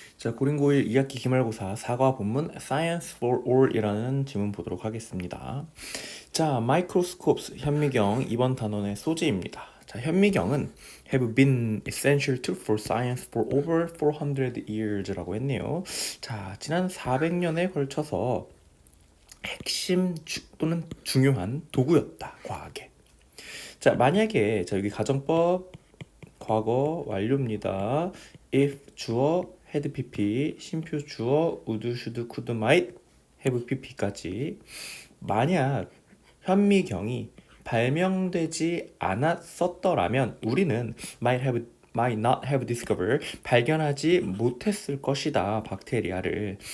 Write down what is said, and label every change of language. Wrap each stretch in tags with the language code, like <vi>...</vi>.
<ko>자, 고린고1 2학기 기말고사 사과 본문 Science for All이라는 지문 보도록 하겠습니다. 자, Microscopes 현미경 이번 단원의 소재입니다. 자, 현미경은</ko> <en>have been essential tool for science for over 400 years라고 했네요.</en> <ko>자, 지난 400년에 걸쳐서 핵심 또는 중요한 도구였다, 과학에. 자, 만약에 여기 가정법 과거 완료입니다. if 주어 had pp, 심표 주어 would, should, could, might, have pp까지 만약 현미경이 발명되지 않았었더라면 우리는</ko> <en>might not have discovered</en> <ko>발견하지 못했을 것이다 박테리아를.</ko>